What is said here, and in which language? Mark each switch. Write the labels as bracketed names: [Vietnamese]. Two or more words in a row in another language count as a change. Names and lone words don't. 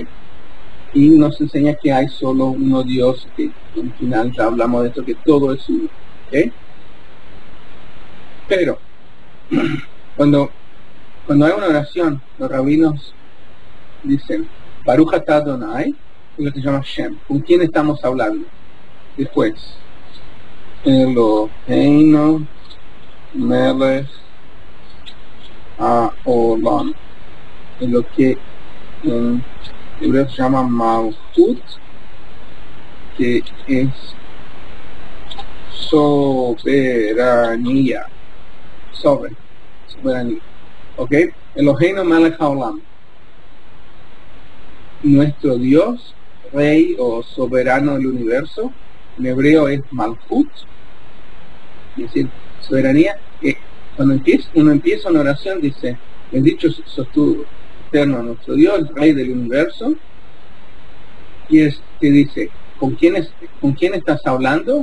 [Spanish] Y nos enseña que hay solo uno Dios, que al final ya hablamos de esto, que todo es uno, ¿okay? Pero cuando hay una oración, los rabinos dicen [Hebrew] ברוך אתה אדוני, [Spanish] es lo que se llama Shem. ¿Con quién estamos hablando? [Hebrew] Después אלוהינו מלך העולם, [Spanish] es lo que en hebreo se llama Malchut, que es soberanía, soberanía, ¿ok? [Hebrew] אלוהינו מלך העולם, [Spanish] nuestro Dios, Rey o soberano del universo. En hebreo es Malchut, es decir, soberanía. Cuando uno empieza una oración dice, bendito sos tú, eterno, nuestro Dios, Rey del universo, y te dice, ¿con quién estás hablando?